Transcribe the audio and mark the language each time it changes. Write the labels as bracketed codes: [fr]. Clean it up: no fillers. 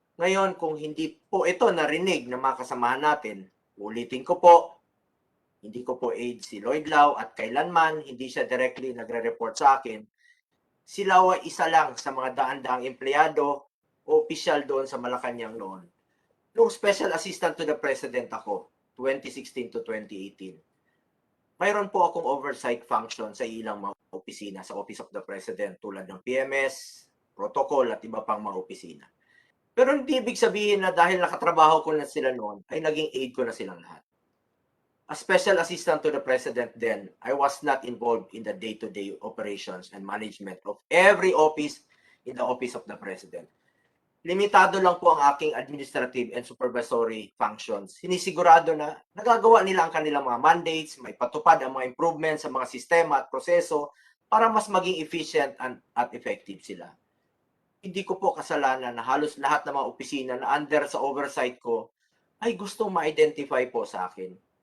[tl] Ngayon, kung hindi po ito narinig ng mga kasamahan natin, ulitin ko po, hindi ko po aid si Lloyd Lau at kailanman hindi siya directly nagre-report sa akin. Si Lau ay isa lang sa mga daan-daang empleyado o opisyal doon sa Malacanang noon. Nung Special Assistant to the President ako, 2016 to 2018. Mayroon po akong oversight function sa ilang mga opisina sa Office of the President tulad ng PMS, protocol at iba pang mga opisina. Pero hindi ibig sabihin na dahil nakatrabaho ko na sila noon, ay naging aide ko na silang lahat. [en] As Special Assistant to the President then, I was not involved in the day-to-day operations and management of every office in the Office of the President. [tl] Limitado lang po ang aking [en] administrative and supervisory functions. [tl] Sinisigurado na nagagawa nila ang kanilang mga mandates, may patupad ang mga improvements sa mga sistema at proseso para mas maging efficient at effective sila. Hindi ko po kasalanan na halos lahat ng mga opisina na under sa oversight ko ay gustong ma-identify po sa akin.